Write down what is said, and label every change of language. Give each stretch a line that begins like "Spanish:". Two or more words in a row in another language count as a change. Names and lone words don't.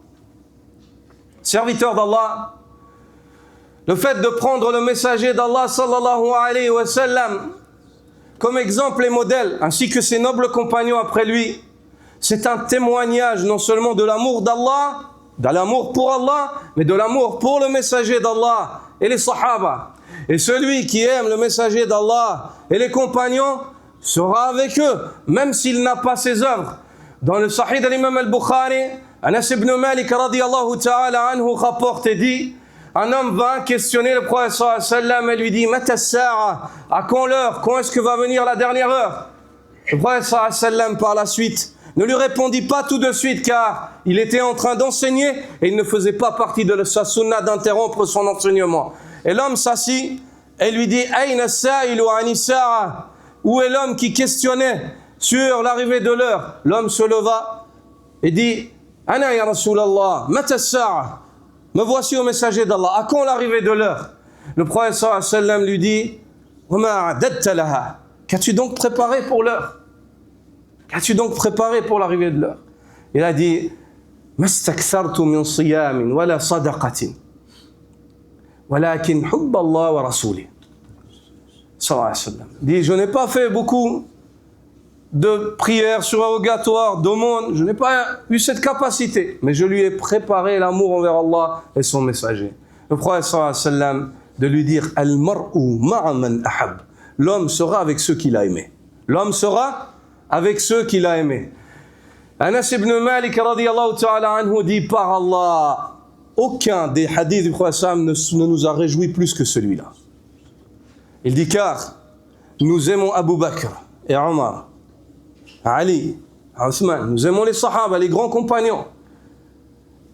French: Serviteurs d'Allah, le fait de prendre le messager d'Allah
Arabic: صلى الله عليه وسلم
French: comme exemple et modèle, ainsi que ses nobles compagnons après lui, c'est un témoignage non seulement de l'amour d'Allah, de l'amour pour Allah, mais de l'amour pour le messager d'Allah et les sahaba. Et celui qui aime le messager d'Allah et les compagnons sera avec eux, même s'il n'a pas ses œuvres. Dans le Sahih de l'imam al-Bukhari, Anas ibn Malik
Arabic: رضي الله تعالى عنه
French: rapporte et dit, un homme vint questionner le prophète
Arabic: صلى الله عليه وسلم
French: et lui dit,
Arabic: متى الساعة,
French: à quand l'heure, quand est-ce que va venir la dernière heure? Le prophète
Arabic: صلى الله عليه وسلم
French: par la suite ne lui répondit pas tout de suite car il était en train d'enseigner et il ne faisait pas partie de sa sunna d'interrompre son enseignement. Et l'homme s'assit et lui dit
Arabic: أين السائل عن الساعة,
French: où est l'homme qui questionnait sur l'arrivée de l'heure? L'homme se leva et dit
Arabic: أنا يا رسول الله متى الساعة,
French: me voici au messager d'Allah, à quand l'arrivée de l'heure? Le prophète
Arabic: صلى الله عليه وسلم
French: lui dit
Arabic: وما أعددت لها,
French: qu'as-tu donc préparé pour l'heure? Qu'as-tu donc préparé pour l'arrivée de l'heure? Il a dit
Arabic: ما استكثرت من صيام ولا صدقة ولكن حب الله ورسوله. صلى الله عليه وسلم.
French: Il dit, je n'ai pas fait beaucoup de prières surrogatoires, d'aumônes, je n'ai pas eu cette capacité, mais je lui ai préparé l'amour envers Allah et son messager. Le prophète
Arabic: صلى الله عليه وسلم
French: de lui dire
Arabic: المرء مع من أحب.
French: L'homme sera avec ceux qu'il a aimés. L'homme sera avec ceux qu'il a aimés. Anas ibn Malik
Arabic: رضي الله تعالى عنه
French: dit par Allah, aucun des hadiths du prophète ne nous a réjouis plus que celui-là. Il dit car nous aimons Abu Bakr et Omar, Ali, Othman, nous aimons les sahaba, les grands compagnons.